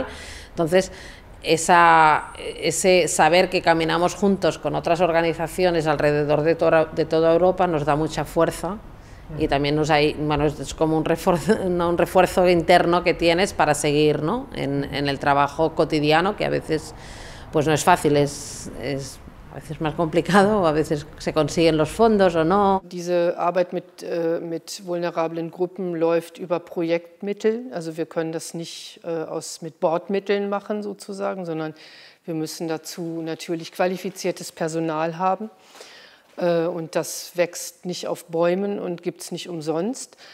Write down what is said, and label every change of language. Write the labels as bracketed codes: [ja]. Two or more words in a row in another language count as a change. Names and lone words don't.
[es] Entonces, ese saber que caminamos juntos con otras organizaciones alrededor de toda Europa nos da mucha fuerza y también es como un refuerzo interno que tienes para seguir, ¿no? en el trabajo cotidiano, que a veces pues no es fácil, es a veces más complicado, o a veces se consiguen los fondos o no. [de] Diese Arbeit mit vulnerablen Gruppen läuft über Projektmittel, also wir können das nicht mit Bordmitteln machen sozusagen, sondern wir müssen dazu natürlich qualifiziertes Personal haben und das wächst nicht auf Bäumen und gibt es nicht umsonst.